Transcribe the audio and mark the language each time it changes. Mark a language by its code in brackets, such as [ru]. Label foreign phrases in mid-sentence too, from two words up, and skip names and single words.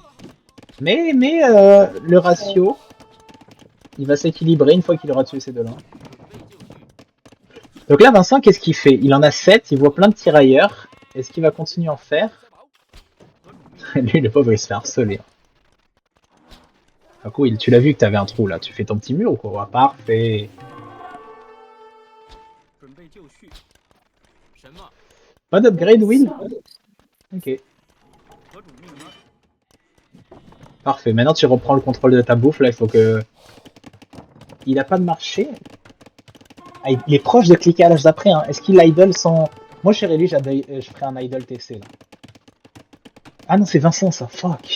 [fr] Mais le ratio, il va s'équilibrer une fois qu'il aura tué ces deux-là. Donc là, Vincent, qu'est-ce qu'il fait? Il en a 7, il voit plein de tirailleurs. Est-ce qu'il va continuer à en faire? Lui, le pauvre, il se fait harceler. Ah, cool, tu l'as vu que t'avais un trou là. Tu fais ton petit mur ou quoi? Parfait. [zh] 准备就绪。什么？ [fr] Pas d'upgrade, Will? Ok. 何种命吗？ Parfait. Maintenant, tu reprends le contrôle de ta bouffe. Là, il faut que... Il a pas de marché. Ah, il est proche de cliquer à l'âge d'après. Hein. Est-ce qu'il idle sans... Moi, chez Réli, je ferai un idle TC, là. Ah non, c'est Vincent, ça. Fuck.